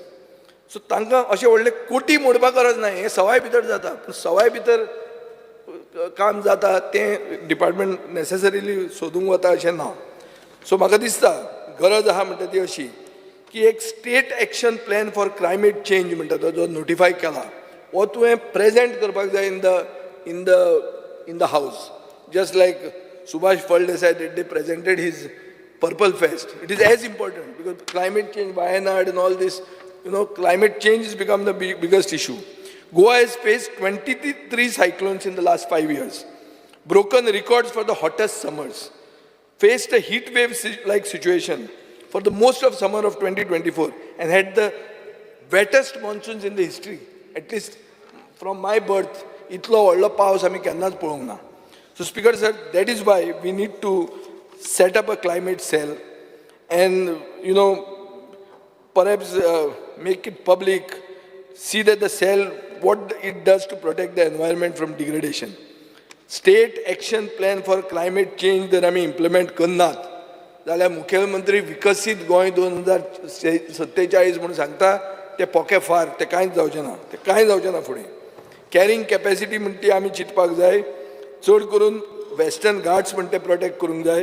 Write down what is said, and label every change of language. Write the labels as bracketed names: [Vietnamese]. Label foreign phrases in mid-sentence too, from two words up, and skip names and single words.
[Konkani] सो तांकां अशें व्हडले कोटी मोडपाक गरज ना. हें सवाय भितर जाता, पूण सवाय भितर काम जाता तें डिपार्टमेंट नेसेसरिली सोदूंक वता अशें ना. सो म्हाका दिसता गरज आहा म्हणटा ती अशी की एक [English] state action plan for climate change [Konkani] म्हणटा तो जो नोटिफाय केला, हो तुवें प्रेजेंट करपाक जाय [English] in the house. just like सुभाष फळदेसाय they presented his Purple Fest. It is as important because climate change, Wayanad and all this, climate change has become the biggest issue. Goa has faced 23 cyclones in the last 5 years, broken records for the hottest summers, faced a heat wave like situation for the most of summer of 2024 and had the wettest monsoons in the history. At least from my birth, [Konkani] itlo व्हडलो पावस आमी केन्नाच पळोवंक ना. [English] So Speaker sir, that is why we need to set up a climate cell and perhaps make it public, see that the cell, what it does to protect the environment from degradation. State action plan for climate change [Konkani] जर आमी implement करनात जाल्यार मुखेलमंत्री विकसीत गोंय 2047 म्हणून सांगता ते पोके फार, ते कांयच जावचें ना, ते कांय जावचें ना फुडें. [English] carrying capacity [Konkani] म्हणटा ती आमी चिंतपाक जाय. चड करून वेस्टर्न घाट्स म्हणटा ते प्रोटेक्ट करूंक जाय.